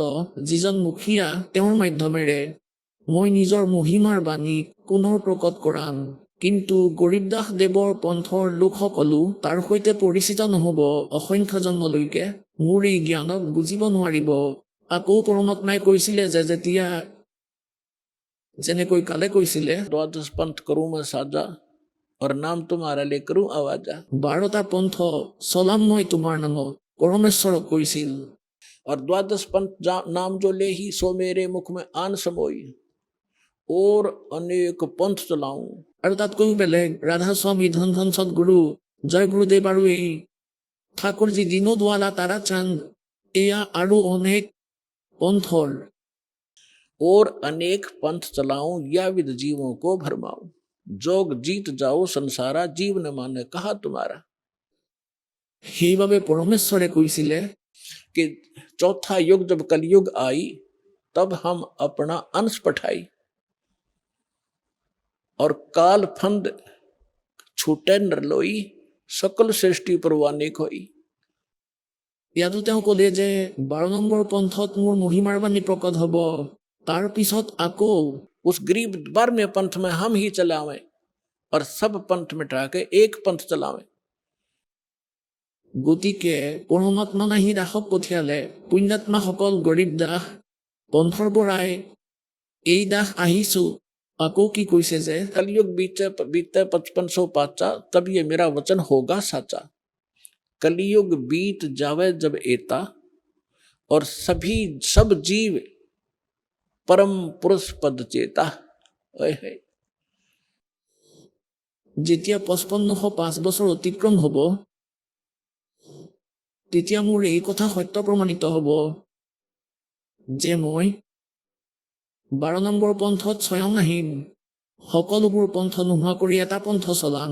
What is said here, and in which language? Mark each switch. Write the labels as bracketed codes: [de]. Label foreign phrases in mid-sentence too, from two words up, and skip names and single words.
[as] যিজন মুখীয়া তেওঁৰ মাধ্যমেৰে মই নিজৰ মহিমাৰ বাণী পুনৰ প্ৰকট কৰাম কিন্তু গৰীবদাস দেৱৰ পন্থৰ লোকসকলো তাৰ সৈতে পৰিচিত নহ'ব অসংখ্য জন্মলৈকে মোৰ এই জ্ঞানক বুজিব নোৱাৰিব আকৌ পৰমাত্মাই কৈছিলে যে যেতিয়া যেনেকৈ কালে কৈছিলে [hi] 12 पंथ करूं मैं साजा और नाम तुम्हारा ले करूं आवाजा [as] 12টা পন্থ চলাম মই তোমাৰ নামত পৰমেশ্বৰক কৈছিল [hi] और 12 पंथ नाम जो ले ही सो मेरे मुख में आन समोई और अनेक पंथ चलाऊं [as] আৰু তাতকৈ বেলেগ ৰাধা স্বামী ধন ধন সদগুৰু জয় গুৰুদেৱ আৰু এই ঠাকুৰজী দীনোদৱালা তাৰাচন্দ এয়া আৰু অনেক [hi] पंथर और अनेक पंथ चलाऊं या विद जीवों को भरमाऊं जोग जीत जाओ संसारा जीव न माने कहा तुम्हारा। [as] সেইবাবে পৰমেশ্বৰে কৈছিলে [hi] कि चौथा युग जब कलयुग आई तब हम अपना अंश पठाई और काल फंद छूटे नरलोई सकल सृष्टि परवाने खोई। [as] ইয়াতো তেওঁ ক'লে যে 12 নম্বৰ পন্থত মোৰ মহিমাৰ বাণী প্ৰকট হ'ব, তাৰ পিছত আকৌ [hi] उस गरीब 12वें पंथ में हम ही चलावें और सब पंथ मिटा के एक पंथ चलावें। [as] গতিকে পৰমাত্মা নাহি দাসক পঠিয়ালে পুণ্যাত্মাসকল গৰীব দাস পন্থৰ পৰাই এই দাস আহিছো। আকৌ কি কৈছে যে [hi] कलयुग बीते 5500 पाचा तब ये मेरा वचन होगा साचा। कलयुग बीत जावे जब एता और सब जीव परम पुरुष पद चेता। [as] যেতিয়া 5505 বছৰ অতিক্ৰম হ'ব তেতিয়া মোৰ এই কথা সত্য প্ৰমাণিত হ'ব যে মই 12 নম্বৰ পন্থত স্বয়ং আহিম, সকলোবোৰ পন্থ নোহোৱা কৰি এটা পন্থ চলাম।